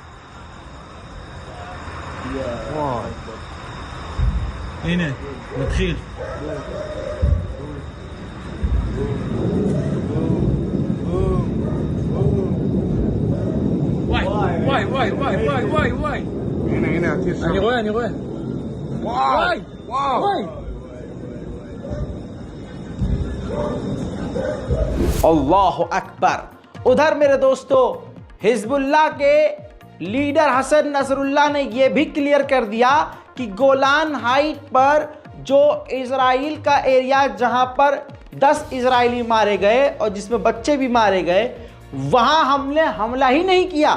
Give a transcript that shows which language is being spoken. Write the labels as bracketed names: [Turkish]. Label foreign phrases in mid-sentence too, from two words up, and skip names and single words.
[Hebrew] הנה, מתחיל. וואי, וואי, וואי, וואי, וואי, וואי, וואי. הנה, הטיל שם. אני רואה. וואי, וואי. [Arabic] الله أكبر. [Hindi] उधर मेरे दोस्तों, हिजबुल्लाह के लीडर हसन नसरुल्लाह ने यह भी क्लियर कर दिया कि गोलान हाइट पर जो इजराइल का एरिया जहां पर 10 इजरायली मारे गए और जिसमें बच्चे भी मारे गए, वहां हमने हमला ही नहीं किया।